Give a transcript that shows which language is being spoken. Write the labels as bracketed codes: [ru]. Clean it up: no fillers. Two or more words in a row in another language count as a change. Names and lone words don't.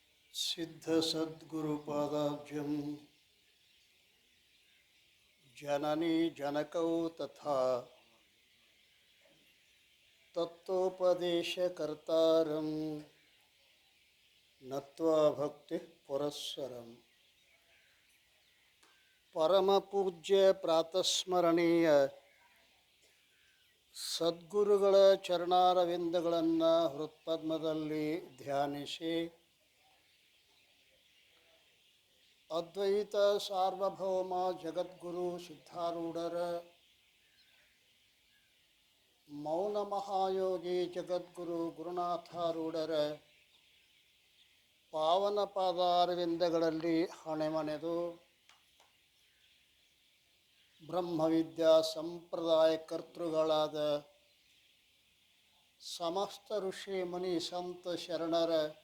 [sa] सिद्धसद्गुरुपादाब्जं जननी जनकौ तथा तत्त्वोपदेशकर्तारं नत्वा भक्तिः पुरस्सरम् [kn] ಪರಮಪೂಜ್ಯ ಪ್ರಾತಸ್ಮರಣೀಯ ಸದ್ಗುರುಗಳ ಚರಣಾರವಿಂದಗಳನ್ನು ಹೃತ್ಪದ್ಮದಲ್ಲಿ ಧ್ಯಾನಿಸಿ ಅದ್ವೈತ ಸಾರ್ವಭೌಮ ಜಗದ್ಗುರು ಸಿದ್ಧಾರೂಢರ ಮೌನ ಮಹಾಯೋಗಿ ಜಗದ್ಗುರು ಗುರುನಾಥಾರೂಢರ ಪಾವನ ಪಾದಾರವಿಂದಗಳಲ್ಲಿ ಹಣೆಮಣೆದು ಬ್ರಹ್ಮವಿದ್ಯಾ ಸಂಪ್ರದಾಯ ಕರ್ತೃಗಳಾದ ಸಮಸ್ತ ಋಷಿ ಮುನಿ ಸಂತ ಶರಣರ